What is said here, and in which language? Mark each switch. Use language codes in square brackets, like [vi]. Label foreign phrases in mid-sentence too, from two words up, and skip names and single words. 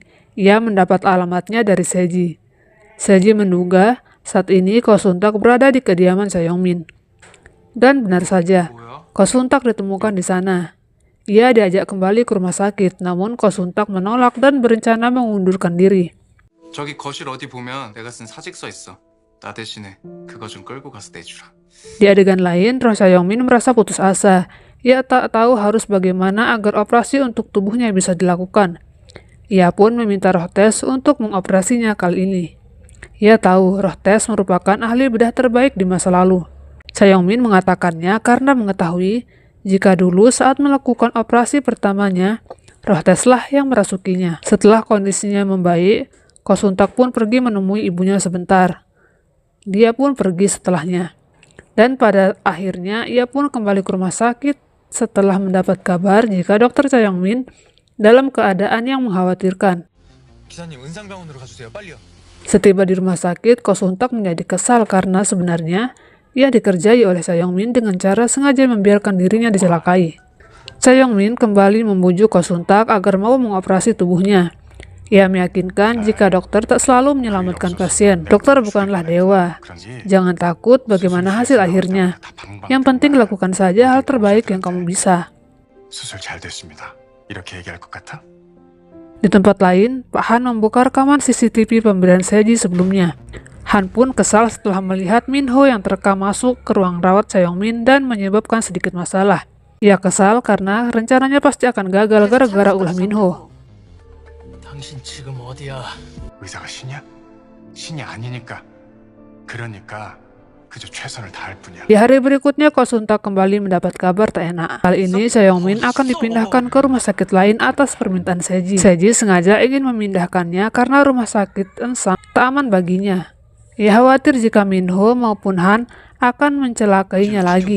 [id] Ia mendapat alamatnya dari Seji. Seji menduga saat ini Ko Suntak berada di kediaman Cha-Yong-min. Dan benar saja, Ko Suntak ditemukan di sana. Ia diajak kembali ke rumah sakit, namun Ko Suntak menolak dan berencana mengundurkan diri. [ko] 저기 거실 어디 보면 내가 쓴 사직서 있어. 나 대신에 그거 좀 끌고 가서 내주라. [id] Di adegan lain, roh Cha-Yong-min merasa putus asa. Ia tak tahu harus bagaimana agar operasi untuk tubuhnya bisa dilakukan. Ia pun meminta roh Tess untuk mengoperasinya kali ini. Ia tahu roh Tess merupakan ahli bedah terbaik di masa lalu. Cha-Yong-min mengatakannya karena mengetahui jika dulu saat melakukan operasi pertamanya, roh Tess lah yang merasukinya. Setelah kondisinya membaik, Ko Suntak pun pergi menemui ibunya sebentar. Dia pun pergi setelahnya. Dan pada akhirnya ia pun kembali ke rumah sakit setelah mendapat kabar jika Dr. Cha-Yong-min dalam keadaan yang mengkhawatirkan. [ko] 기사님 은상병원으로 가주세요. 빨리요. [id] Setiba di rumah sakit, Ko Suntak menjadi kesal karena sebenarnya ia dikerjai oleh Cha-Yong-min dengan cara sengaja membiarkan dirinya dicelakai. Cha-Yong-min kembali membujuk Ko Suntak agar mau mengoperasi tubuhnya. Ia meyakinkan jika dokter tak selalu menyelamatkan pasien. Dokter bukanlah dewa. Jangan takut bagaimana hasil akhirnya. Yang penting lakukan saja hal terbaik yang kamu bisa. [ko] 수술 잘 됐습니다. 이렇게 얘기할 것 같아? [id] Di tempat lain, Pak Han membuka rekaman CCTV pemberian Seji sebelumnya. Han pun kesal setelah melihat Minho yang terekam masuk ke ruang rawat Cha-Yong-min dan menyebabkan sedikit masalah. Ia kesal karena rencananya pasti akan gagal gara-gara ulah Minho. [ko] 당신 지금 어디야? 의사가 신이야? 신이 아니니까. 그러니까 그저 최선을 다할 뿐이야. [id] Di hari berikutnya, Ko Suntak kembali mendapat kabar tak enak. Kali ini, Cha Yong-min akan dipindahkan ke rumah sakit lain atas permintaan Seji. Seji sengaja ingin memindahkannya karena rumah sakit Ensam tak aman baginya. Ia khawatir jika Minho maupun Han akan mencelakainya lagi.